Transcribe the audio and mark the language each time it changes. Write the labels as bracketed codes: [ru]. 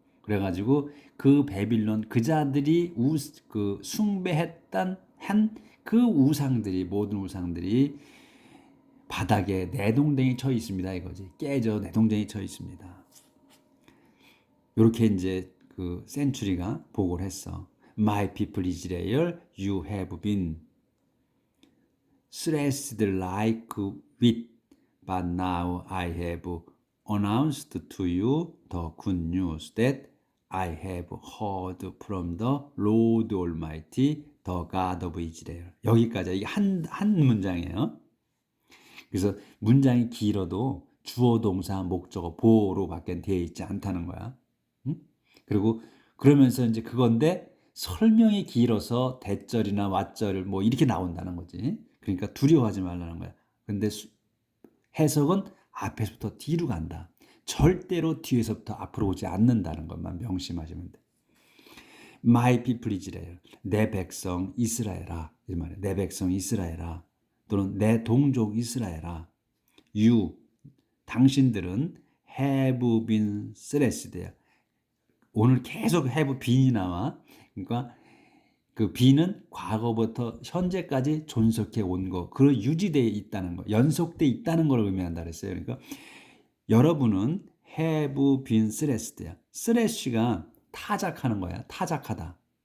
[ko] 그래가지고 그 바빌론 그자들이 그 숭배했던 그 우상들이 모든 우상들이 바닥에 내동댕이 쳐 있습니다. 이거지. 깨져 내동댕이 쳐 있습니다. 이렇게 이제 그 센츄리가 보고를 했어. [en] My people Israel, you have been stressed like wheat, but now I have announced to you the good news that I have heard from the Lord Almighty, the God of Israel. [ko] 여기까지 이게 한 문장이에요. 그래서 문장이 길어도 주어 동사 목적어 보어로밖에 되어 있지 않다는 거야. 응? 그리고 그러면서 이제 그건데 설명이 길어서 대절이나 왓절 뭐 이렇게 나온다는 거지. 그러니까 두려워하지 말라는 거야. 근데 해석은 앞에서부터 뒤로 간다. 절대로 뒤에서부터 앞으로 오지 않는다는 것만 명심하시면 돼. [en] My people Israel, [ko] 내 백성 이스라엘아, 이 말이야. 내 백성 이스라엘아, 또는 내 동족 이스라엘아. You, 당신들은 [en] have been stressed. [ko] 오늘 계속 have been이 나와. 그러니까 그 be는 과거부터 현재까지 존속해 온 거, 그 유지되어 있다는 거, 연속돼 있다는 걸 의미한다 그랬어요. 그러니까 여러분은 [en] have been stressed [ko] 야. stress가 타작하는 거야. 타작하다.